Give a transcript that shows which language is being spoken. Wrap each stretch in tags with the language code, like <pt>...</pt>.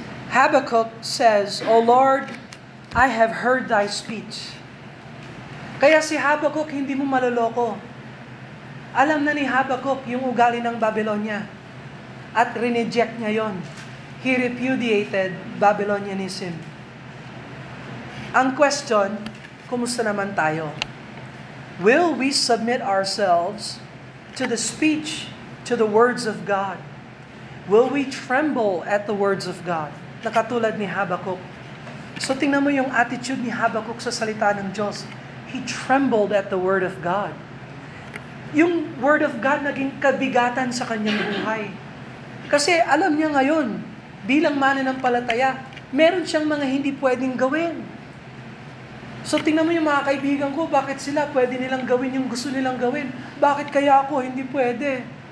<en>Habakkuk says, O Lord, I have heard thy speech.</en> <tl>Kaya si Habakkuk hindi mo maloloko. Alam na ni Habakkuk yung ugali ng Babylonia. At rineject niya yon.</tl> <en>He repudiated Babylonianism.</en> <tl>Ang question, kumusta naman tayo?</tl> <en>Will we submit ourselves to the speech, to the words of God? Will we tremble at the words of God?</en> <tl>Nakatulad ni Habakkuk. So tingnan mo yung attitude ni Habakkuk sa salita ng Diyos.</tl> <en>He trembled at the word of God.</en> <tl>Yung word of God naging kabigatan sa kanyang buhay. Kasi alam niya ngayon, bilang mananampalataya, meron siyang mga hindi pwedeng gawin. So tingnan mo yung mga kaibigan ko, bakit sila pwede nilang gawin yung gusto nilang gawin? Bakit kaya ako hindi pwede?</tl>